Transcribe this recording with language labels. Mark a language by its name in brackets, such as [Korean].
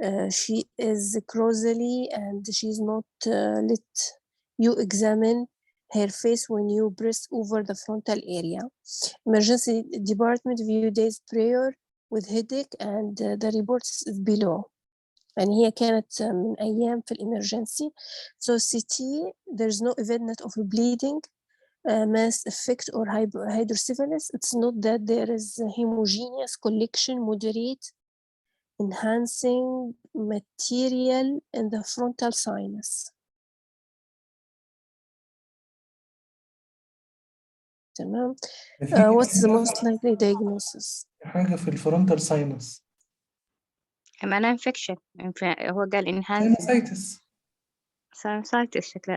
[English] She is causally and she's not let you examine her face when you press over the frontal area. Emergency department few days prior with headache and the reports is below. [Arabic] يعني هي كانت من أيام في الإمرجنسي. [English] So CT, there's no evidence of bleeding, mass effect or hydrocephalus. It's not that there is homogeneous collection, moderate, enhancing material in the frontal sinus. [Arabic] تمام. [English] What's the most likely diagnosis? [Arabic] حاجة في الفرونتال ساينس. معناه انفكشن، هو قال انهانس ساينسايتس شكله.